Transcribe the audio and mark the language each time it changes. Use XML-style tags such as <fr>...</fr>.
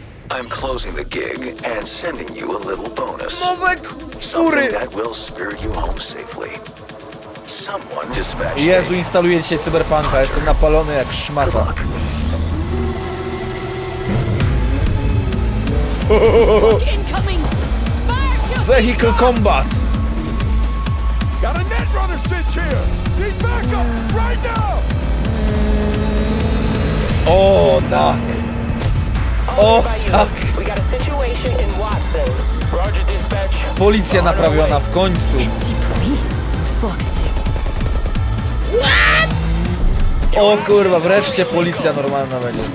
<en>I'm closing the gig and sending you a little bonus. Something that will spirit you home safely. Someone dispatched</en> <pl>Jezu, instaluję dzisiaj Cyberpunka, jestem napalony jak szmata.</pl> <en>Vehicle Combat! Got a netrunner sitch here! Need backup right now!</en> <pl>O tak! O tak!</pl> <en>We got a situation in Watson. Roger, dispatch.</en> <pl>Policja naprawiona w końcu.</pl> <en>Police, for fuck's sake.</en> <pl>O kurwa, wreszcie policja normalna będzie.</pl>